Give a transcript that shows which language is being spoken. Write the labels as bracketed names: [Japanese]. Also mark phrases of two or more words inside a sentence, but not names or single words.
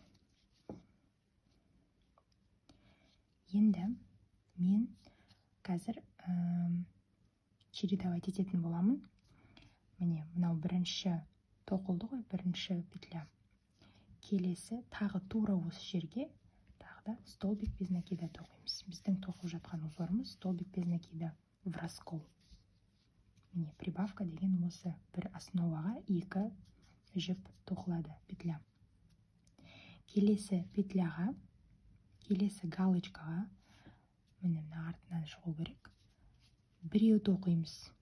[Kazakh] Енді мен қазір чередовать ететін боламын. Міне, мынау бірінші тоқылды ғой, бірінші петля. Келесі тағы тура осы жерге тағы да [Russian] столбик без накида [Kazakh] тоқимыз. Біздің тоқып жатқан узорымыз [Russian] столбик без накида в раскол. [Kazakh] Міне, прибавка деген осы бір основаға екі жіп тоқылады петля. Келесі петляға, келесі галочкаға, міне мына артынан шығу керек, біреу тоқимыз.